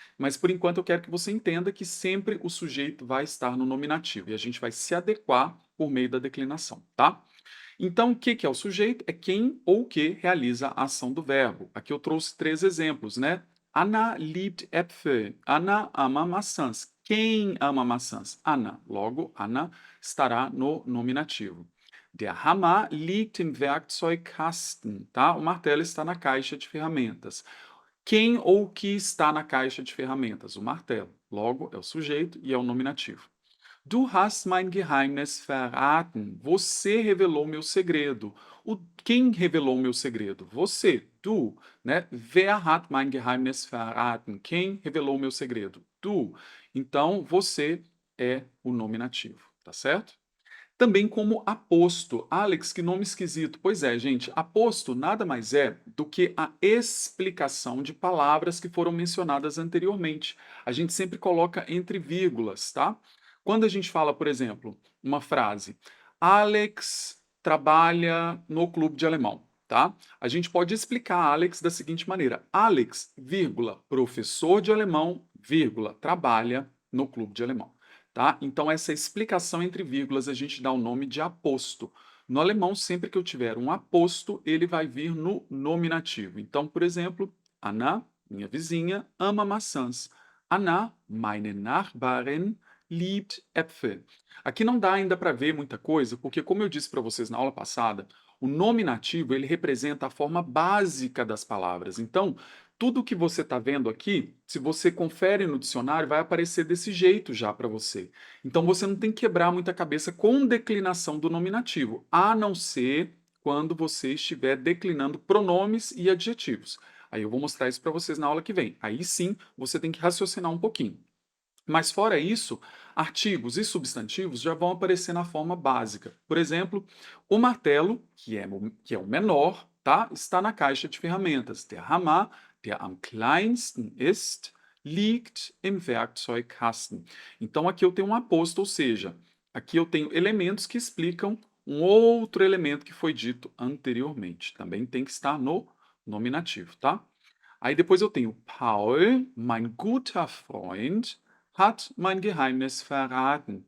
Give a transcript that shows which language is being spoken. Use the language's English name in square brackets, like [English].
[Portuguese] Mas por enquanto eu quero que você entenda que sempre o sujeito vai estar no nominativo e a gente vai se adequar por meio da declinação, tá? Então, o que é o sujeito? É quem ou que realiza a ação do verbo. Aqui eu trouxe três exemplos, né? [German] Anna liebt Äpfel. [Portuguese] Anna ama maçãs. Quem ama maçãs? Anna. Logo, Anna estará no nominativo. [German] Der Hammer liegt im Werkzeugkasten, tá? [Portuguese] O martelo está na caixa de ferramentas. Quem ou o que está na caixa de ferramentas? O martelo. Logo, é o sujeito e é o nominativo. [German] Du hast mein Geheimnis verraten. [Portuguese] Você revelou meu segredo. Quem revelou meu segredo? Você, du, né? [German] Wer hat mein Geheimnis verraten? [Portuguese] Quem revelou meu segredo? Du. Então, você é o nominativo, tá certo? Também como aposto. Alex, que nome esquisito. Pois é, gente, aposto nada mais é do que a explicação de palavras que foram mencionadas anteriormente. A gente sempre coloca entre vírgulas, tá? Quando a gente fala, por exemplo, uma frase, Alex trabalha no clube de alemão, tá? A gente pode explicar Alex da seguinte maneira: Alex, vírgula, professor de alemão, vírgula, trabalha no clube de alemão. Tá? Então, essa explicação entre vírgulas a gente dá o nome de aposto. No alemão, sempre que eu tiver um aposto, ele vai vir no nominativo. Então, por exemplo, Anna, minha vizinha, ama maçãs. [German] Anna, meine Nachbarin, liebt Äpfel. [Portuguese] Aqui não dá ainda para ver muita coisa, porque como eu disse para vocês na aula passada, o nominativo ele representa a forma básica das palavras. Então, tudo que você está vendo aqui, se você confere no dicionário, vai aparecer desse jeito já para você. Então você não tem que quebrar muita cabeça com declinação do nominativo, a não ser quando você estiver declinando pronomes e adjetivos. Aí eu vou mostrar isso para vocês na aula que vem. Aí sim, você tem que raciocinar um pouquinho. Mas fora isso, artigos e substantivos já vão aparecer na forma básica. Por exemplo, o martelo, que é o menor, tá? Está na caixa de ferramentas. [German] Der Hammer, der am kleinsten ist, liegt im Werkzeugkasten. [Portuguese] Então aqui eu tenho um aposto, ou seja, aqui eu tenho elementos que explicam um outro elemento que foi dito anteriormente. Também tem que estar no nominativo, tá? Aí depois eu tenho [German] Paul, mein guter Freund, hat mein Geheimnis verraten.